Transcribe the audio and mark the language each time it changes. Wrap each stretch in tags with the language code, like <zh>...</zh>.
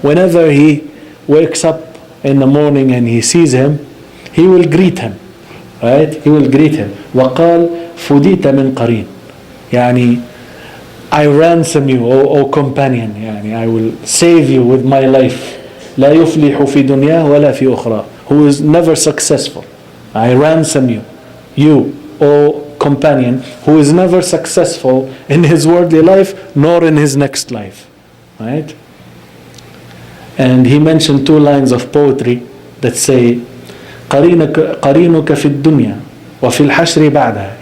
<en>Whenever he wakes up in the morning and he sees him, he will greet him, right? He will greet him.</en> <ar>وقال فديت من قرين.</ar> <en>يعني I ransom you, O companion. يعني I will save you with my life.</en> <ar>لا يفلح في دنياه ولا في أخرى.</ar> <en>Who is never successful. I ransom you. You, O companion, who is never successful in his worldly life nor in his next life. Right? And he mentioned two lines of poetry that say</en> <ar>قرينك في الدنيا وفي الحشر بعدها.</ar>